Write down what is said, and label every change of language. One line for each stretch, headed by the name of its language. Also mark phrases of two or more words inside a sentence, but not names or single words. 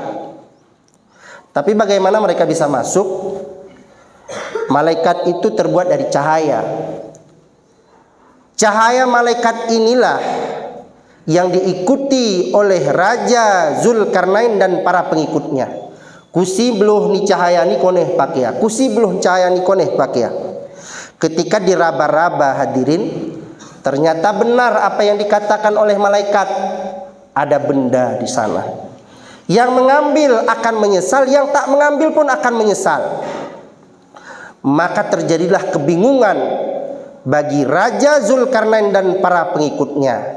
Indonesian: Tapi bagaimana mereka bisa masuk? Malaikat itu terbuat dari cahaya. Cahaya malaikat inilah yang diikuti oleh Raja Zulkarnain dan para pengikutnya. Kusi beluh ni cahaya ni koneh pakia, kusi beluh cahaya ni koneh pakia. Ketika diraba-raba hadirin, ternyata benar apa yang dikatakan oleh malaikat. Ada benda di sana. Yang mengambil akan menyesal, yang tak mengambil pun akan menyesal. Maka terjadilah kebingungan bagi Raja Zulkarnain dan para pengikutnya.